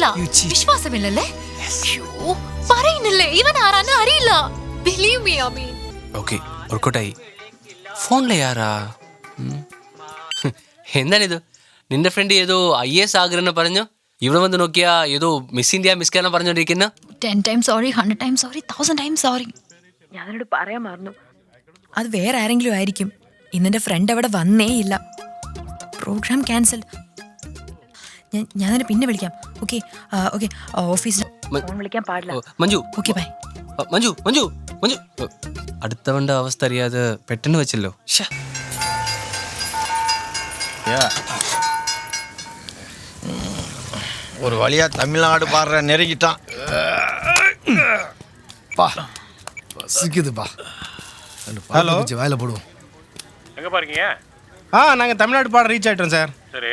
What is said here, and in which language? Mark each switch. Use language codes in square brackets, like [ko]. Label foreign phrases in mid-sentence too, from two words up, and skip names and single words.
[ml] വിശ്വാസമില്ലല്ലേ? പറയുന്നില്ലേ, ഇവൻ ആരാന്ന് അറിയില്ല. [en] believe me അമീൻ. [ml] ഓക്കെ, ഒർക്കോട്ടായി. ഫോണിലെ യാരാ? എന്താണിത്? നിന്റെ ഫ്രണ്ട് ഏതോ IAS ആഗ്രഹം പറഞ്ഞു, ഇവിടെ വന്ന് നോക്കിയാ ഏതോ മിസ് ഇന്ത്യ മിസ് കേരളം പറഞ്ഞോണ്ടിരിക്കുന്ന. [en] 10 times sorry, 100 times sorry, 1000 times sorry. [ml] ഞാനോട് പറയാൻ മറന്നു. അത് വേറെ ആരെങ്കിലും ആയിരിക്കും. ഇന്നെന്റെ ഫ്രണ്ട് അവിടെ വന്നേ ഇല്ല. [en] program cancel. [ml] ഞാൻ പിന്നെ വിളിക്കാം. [en] okay okay, [ml] ഓഫീസിൽ ഫോൺ വിളിക്കാൻ പാടില്ല. മഞ്ജു. [en] okay bye. [ml] മഞ്ജു മഞ്ജു മഞ്ജു, അടുത്തവന്റെ അവസ്ഥ അറിയാതെ പെട്ടെന്ന് വെച്ചല്ലോ. [ta] ஒரு வழியா தமிழ்நாடு பாடுற நெருங்கிட்டான். சிக்குதுப்பா. ஹலோ, வாயில போடுவோம். எங்க பாருங்க? நாங்க தமிழ்நாடு பாட ரீச் ஆயிட்டோம் சார். சரி.